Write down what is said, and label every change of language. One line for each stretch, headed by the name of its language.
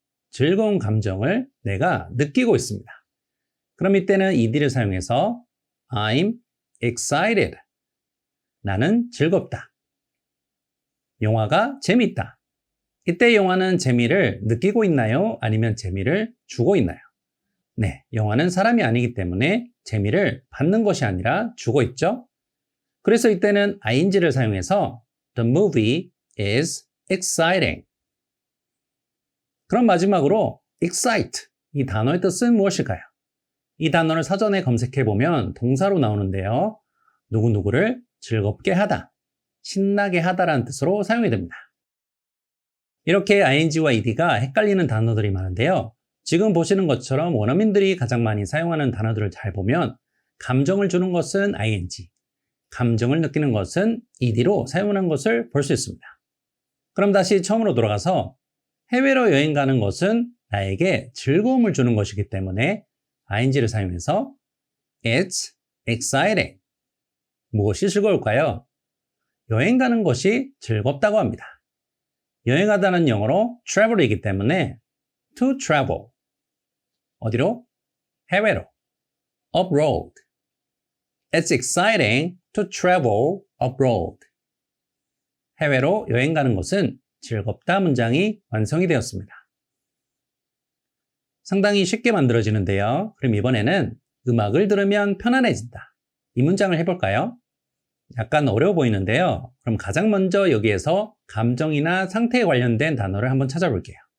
Korean: 즐거운 감정을 내가 느끼고 있습니다. 그럼 이때는 ed를 사용해서
English: I'm excited.
Korean: 나는 즐겁다. 영화가 재밌다. 이때 영화는 재미를 느끼고 있나요? 아니면 재미를 주고 있나요? 네, 영화는 사람이 아니기 때문에 재미를 받는 것이 아니라 주고 있죠. 그래서 이때는 ing를 사용해서
English: The movie is exciting.
Korean: 그럼 마지막으로 excite, 이 단어의 뜻은 무엇일까요? 이 단어를 사전에 검색해보면 동사로 나오는데요. 누구누구를 즐겁게 하다, 신나게 하다라는 뜻으로 사용이 됩니다. 이렇게 ing와 ed가 헷갈리는 단어들이 많은데요. 지금 보시는 것처럼 원어민들이 가장 많이 사용하는 단어들을 잘 보면 감정을 주는 것은 ing, 감정을 느끼는 것은 ed로 사용하는 것을 볼 수 있습니다. 그럼 다시 처음으로 돌아가서 해외로 여행 가는 것은 나에게 즐거움을 주는 것이기 때문에 ing를 사용해서
English: It's exciting.
Korean: 무엇이 즐거울까요? 여행 가는 것이 즐겁다고 합니다. 여행하다는 영어로 travel이기 때문에 to travel. 어디로? 해외로. abroad.
English: It's exciting to travel abroad.
Korean: 해외로 여행 가는 것은 즐겁다 문장이 완성이 되었습니다. 상당히 쉽게 만들어지는데요. 그럼 이번에는 음악을 들으면 편안해진다. 이 문장을 해볼까요? 약간 어려워 보이는데요. 그럼 가장 먼저 여기에서 감정이나 상태에 관련된 단어를 한번 찾아볼게요.